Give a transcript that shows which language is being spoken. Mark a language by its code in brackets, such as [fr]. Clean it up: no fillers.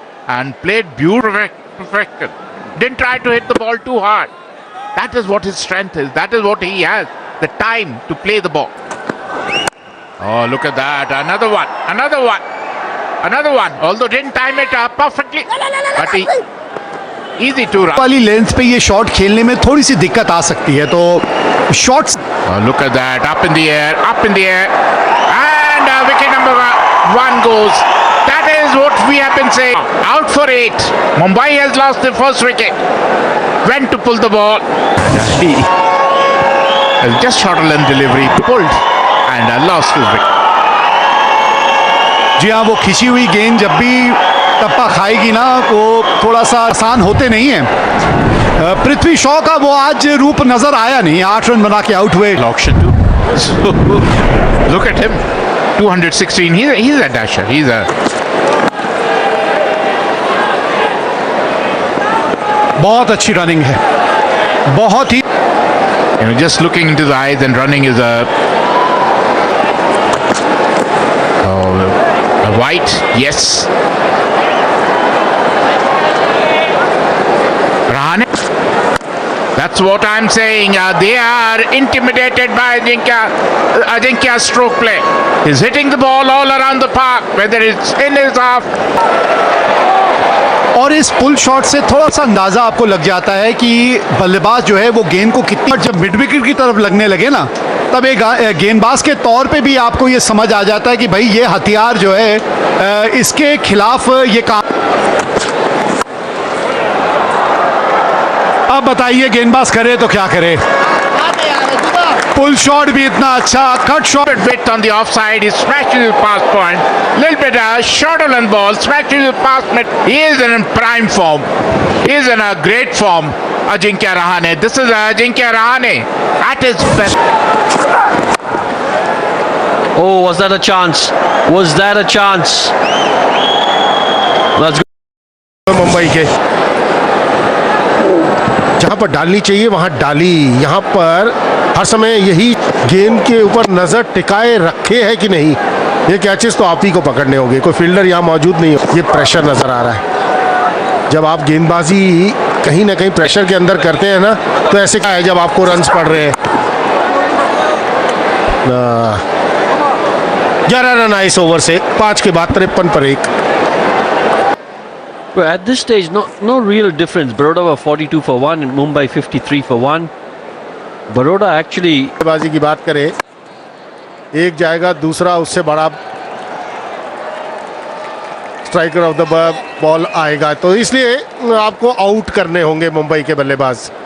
[en] And played beautifully, perfection. Didn't try to hit the ball too hard. That is what his strength is. That is what he has. The time to play the ball. Oh, look at that. Another one. Another one. Another one. Although didn't time it perfectly. But he... Easy to run. [hi] वाली length पे ये shot खेलने में थोड़ी सी दिक्कत आ सकती है, तो shots [en] Oh, look at that. Up in the air. Up in the air. And wicket number one goes. That is what we have been saying. Out for 8. Mumbai has lost the first wicket. Went to pull the ball. Just short a length delivery. Pulled. And lost his wicket. [hi] जी हाँ, वो खिंची हुई गेंद जब भी टप्पा खाएगी ना, वो थोड़ा सा आसान होते नहीं है। पृथ्वी शॉ का वो आज रूप नजर आया नहीं, 8 रन बना के आउट हुए। [en] Auction too. So, look at him. 216. He's a dasher. He's a... [hi] बहुत अच्छी रनिंग है, बहुत ही। [en] just looking into the eyes and running is a white. Yes. Rahane. That's what I'm saying. They are intimidated by Ajinkya's stroke play. He's hitting the ball all around the park, whether it's in his half. [hi] और इस pull shot से थोड़ा सा अंदाजा आपको लग जाता है कि बल्लेबाज जो है वो गेंद को कितनी, जब मिड विकेट की तरफ लगने लगे ना, तब एक गेंदबाज के तौर पे भी आपको ये समझ आ जाता है कि भाई ये हथियार जो है इसके खिलाफ ये काम। अब बताइए गेंदबाज करे तो क्या करे। पुल शॉट भी इतना अच्छा, cut shot [en] Bit on the offside, he smashes his pass point. Little bit shorter than ball, smashes his pass point. He is in prime form. He is in a great form. Ajinkya Rahane. This is Ajinkya Rahane at his best. Oh, was that a chance? Was that a chance? Let's go. [hi] Mumbai के जहां पर डालनी चाहिए वहां डाली। यहां पर हर समय यही गेंद के ऊपर नजर टिकाए रखे है कि नहीं। ये कैचेस तो आप ही को पकड़ने होंगे, कोई फील्डर यहाँ मौजूद नहीं हो। ये प्रेशर नजर आ रहा है। जब आप गेंदबाजी कहीं ना कहीं प्रेशर के अंदर करते हैं ना, तो ऐसे क्या है जब आपको रन्स पड़ रहे हैं। 11 रन आए इस ओवर से, 5 के बाद 53 पर 1। [en] Well, at this stage, no real difference. Baroda were 42 for 1 and Mumbai 53 for 1. Baroda actually... [hi] बाजी की बात करें, एक जाएगा, दूसरा उससे बड़ा [en] striker off the ball [hi] आएगा, तो इसलिए आपको आउट करने होंगे मुंबई के बल्लेबाज।